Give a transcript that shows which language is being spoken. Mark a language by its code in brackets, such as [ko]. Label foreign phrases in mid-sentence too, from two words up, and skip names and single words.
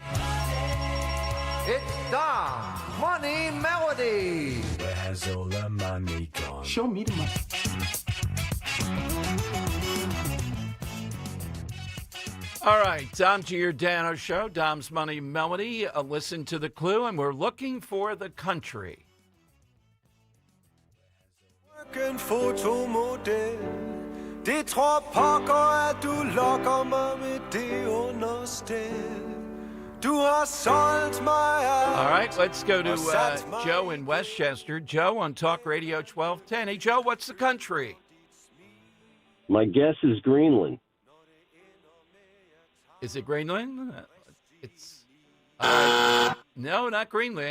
[en] It's Dom Money Melody. Where has all the money gone? Show me the money. All right, Dom Giordano Show, Dom's Money Melody. Listen to the clue, and we're looking for the country. [da] En fotomodel. Det tror pokker, at du lokker mig med det understel. Du har solgt mig alt. [en] All right, let's go to Joe in Westchester. Joe on Talk Radio 1210. Hey, Joe, what's the country? My guess is Greenland. Is it Greenland? It's no, not Greenland.